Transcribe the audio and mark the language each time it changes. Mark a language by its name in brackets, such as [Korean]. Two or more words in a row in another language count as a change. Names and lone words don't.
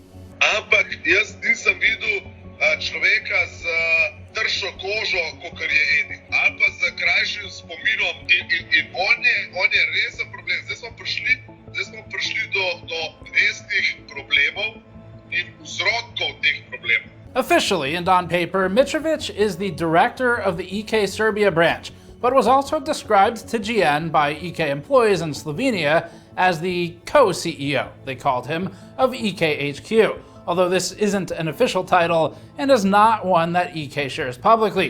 [Slovenian] Ampak jaz nisem videl človeka z tršo kožo, kot je Edi, ali pa z krajšim spominom. In on je resen problem. Zdaj smo prišli do resnih problemov in vzrokov teh problemov. [English] Officially and on paper, Mitrovic is the director of the EK Serbia branch, but was also described to GN by EK employees in Slovenia as the co-CEO, they called him, of EK HQ. Although this isn't an official title and is not one that EK shares publicly.